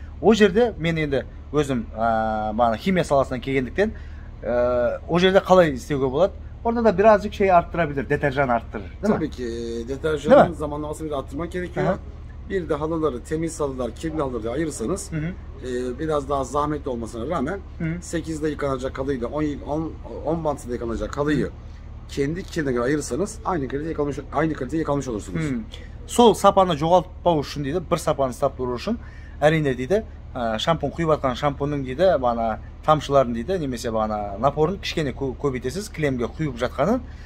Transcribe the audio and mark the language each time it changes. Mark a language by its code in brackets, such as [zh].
[kk] О жерде мен енді өзім химия саласынан келгендіктен, о жерде қалай істеуге болады? [tr] Orada da birazcık şey arttırabilir, deterjan arttırır, değil mi? Tabii ki deterjanın zamanlamasını bir arttırmak gerekiyor. Bir de halıları, temiz halılar, kirli halıları ayırırsanız biraz daha zahmetli olmasına rağmen 8'de yıkanacak halıyla 10 bantında yıkanacak halıyı kendi kirine göre ayırırsanız aynı kalitede yıkanmış olursunuz. [kk] Сол сапаны жоғалтпау үшін дейді, бір сапаны ұстап тұру үшін әрине дейді, шампун құйып жатқан шампунның дейді, тамшыларын дейді, немесе бағана напорын кішкене көбейтесіз, кілемге құйып жатқанын.